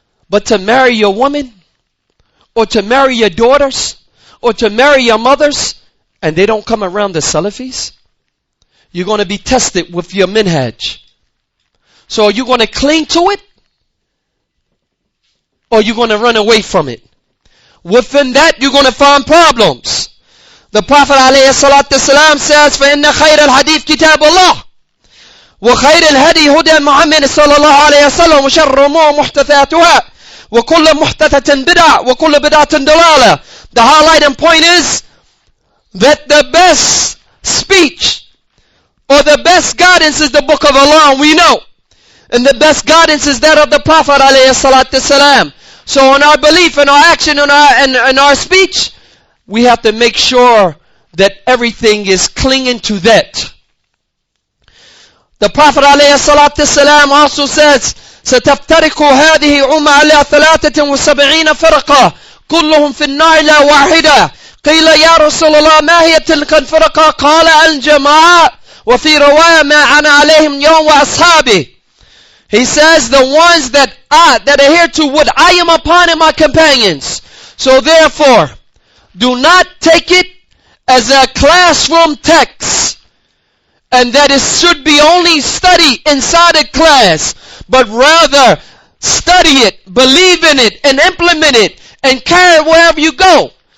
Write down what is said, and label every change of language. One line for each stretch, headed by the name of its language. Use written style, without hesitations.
English: But to marry your woman, or to marry your daughters, or to marry your mothers, and they don't come around the Salafis, you're going to be tested with your minhaj. So are you going to cling to it? Or are you going to run away from it? Within that, you're going to find problems. The Prophet ﷺ says,
Arabic: فَإِنَّ خَيْرَ الْحَدِيثِ كِتَابُ اللَّهِ وَخَيْرَ الْهَدِي هُدَى مُحَمَّدٍ صلى الله عليه وسلم وشر الأمور محدثاتها وكل محدثة بدعة وكل بدعة ضلالة.
English: The highlighting point is that the best speech or the best guidance is the book of Allah, and we know. And the best guidance is that of the Prophet ﷺ. So in our belief, in our action, in our speech, we have to make sure that everything is clinging to that. The Prophet ﷺ also says,
Arabic: ستفترق هذه أمة على 73 فرقة كلهم في النار لا واحدة. قيل يا رسول الله ما هي تلك الفرقة؟ قال الجماعة وفي رواية ما أنا عليهم يوم وأصحابي.
English: He says, the ones that adhere to what I am upon and my companions. So therefore, do not take it as a classroom text, and that it should be only studied inside a class, but rather study it, believe in it, and implement it, and carry it wherever you go.